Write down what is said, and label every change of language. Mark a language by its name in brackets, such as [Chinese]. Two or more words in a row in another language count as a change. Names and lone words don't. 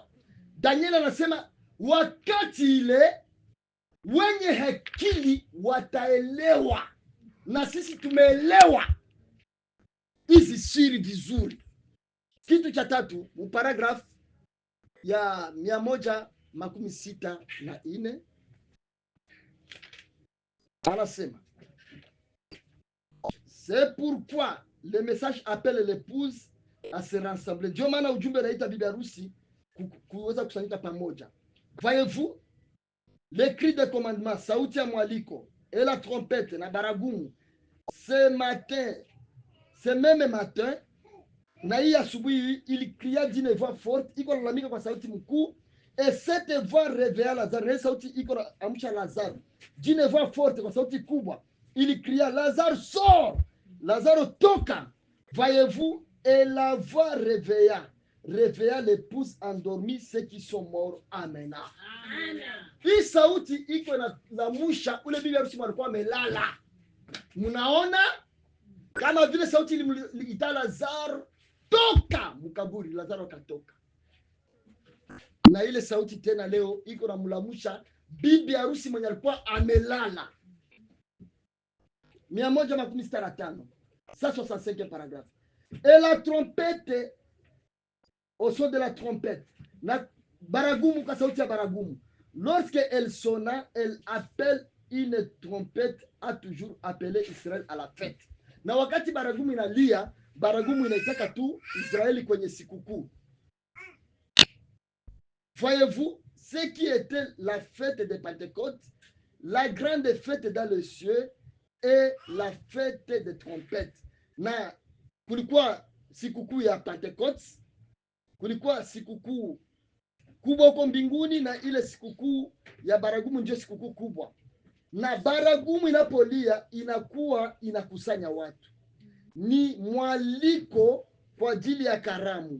[Swahili] Daniel anasema wakati ile wenye akili wataelewa, na sisi tumeelewa hizi siri vizuri. Kitu cha tatu, paragraph ya 164 anasema [French] c'est pourquoi le message appelle l'épouse à se rassembler. [Swahili] Ndio maana ujumbe unaita bibi harusi kuweza kusanyika pamoja. [French] Voyez-vous les cris de commandement, [Swahili] sauti ya mwaliko, [French] et la trompette [Swahili] na baragumu, [French] ce matin, ce même matin, [Swahili] na hii asubuhi [French] il cria d'une voix forte, [Swahili] iko lalamika kwa sauti mkuu, [French] et cette voix réveilla Lazare. [Swahili] Na sauti iko amsha Lazare [French] d'une voix forte, [Swahili] kwa sauti kubwa [French] il cria Lazare sort, [Swahili] Lazare toka. [French] Voyez-vous, et la voix réveilla l'épouse endormie, ceux qui sont morts. Amen. [Swahili] Hii sauti iko na lamusha ule bibi harusi alikuwa amelala. Mnaona kama vile sauti iliita Lazaro toka mkaburi, Lazaro akatoka. Na ile sauti tena leo iko na mlamusha bibi harusi mwenye alikuwa amelala. [French] 165 165 paragraphe. Et la trompette, au son de la trompette, [Swahili] na baragumu, kwa sauti ya baragumu, [French] lorsque elle sonna, elle appelle une trompette, a toujours appelé Israël à la fête. [Swahili] Na wakati baragumu inalia, baragumu inaitaka tu Israeli kwenye sikukuu. [French] Voyez-vous, ce qui était la fête de Pentecôte, la grande fête dans le ciel et la fête de trompette. [Swahili] Na kulikuwa sikukuu ya Pentecôte, kulikuwa sikukuu kubwa huko mbinguni, na ile sikukuu ya baragumu ndio sikukuu kubwa. Na baragumu inapolia inakuwa inakusanya watu, ni mwaliko kwa ajili ya karamu.